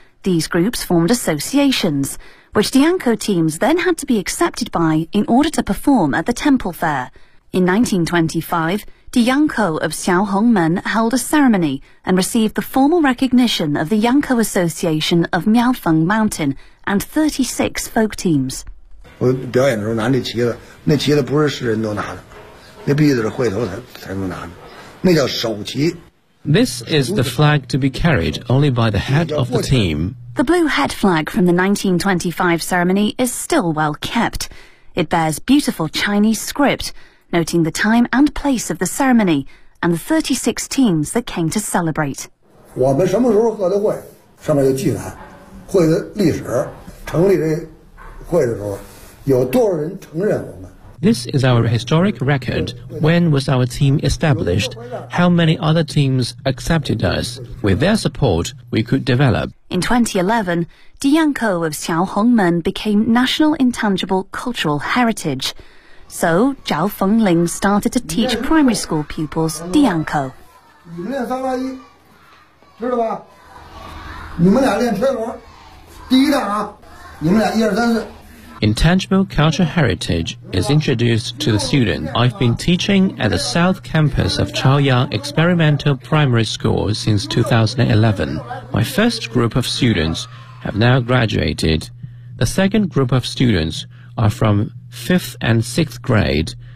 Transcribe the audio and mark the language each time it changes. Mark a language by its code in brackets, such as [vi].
[en] These groups formed associations, which the Yangkou teams then had to be accepted by in order to perform at the temple fair. In 1925,Di Yangkou of Xiaohongmen held a ceremony and received the formal recognition of the Yangkou Association of Miaofeng Mountain and 36 folk teams. [zh] 我表演的时候拿那旗子，那旗子不是世人都拿的，那必须得是会头才能拿的，那叫首旗。 [en] This is the flag to be carried only by the head of the team. The blue head flag from the 1925 ceremony is still well kept. It bears beautiful Chinese script. Noting the time and place of the ceremony and the 36 teams that came to celebrate. [zh] 我们什么时候喝的会上面有记载会的历史成立的会的时候有多少人承认我们 [en] This is our historic record. When was our team established? How many other teams accepted us? With their support, we could develop. In 2011, Di Yangkou of Xiaohongmen became National Intangible Cultural Heritage. So Zhao Fengling started to teach primary school pupils Dianco. [zh] 你们练三拉一，知道吧？你们俩练车轮，第一段啊，你们俩一二三四。 [en] Intangible Cultural Heritage is introduced to the student. I've been teaching at the South Campus of Chaoyang Experimental Primary School since 2011. My first group of students have now graduated. The second group of students are from 5th and 6th grade.